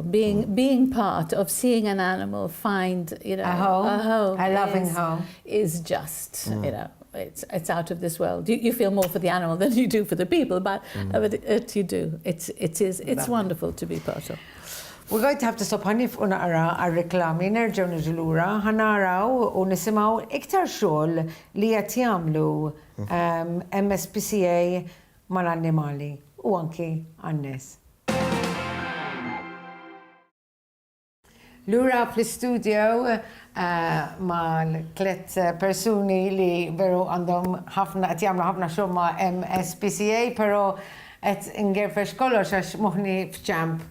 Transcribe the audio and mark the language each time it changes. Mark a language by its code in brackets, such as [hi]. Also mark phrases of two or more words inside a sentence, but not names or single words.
[en] Being part of seeing an animal find, a home, a loving home, is just, it's out of this world. You feel more for the animal than you do for the people, but you do. It's wonderful to be part of. We're going to have to stop [mt] ħanif u naqra għal-reklami, nerġgħu niġu lura, ħanaraw u nisimgħu iktar xogħol li qed jagħmlu MSPCA mal-annimali u anki għan-nies. Lura fl-istudio mal-tliet persuni li veru għandhom qed jagħmlu ħafna xogħol ma' MSPCA, però qed ingerfex kollox għax moħħni f'ċamp.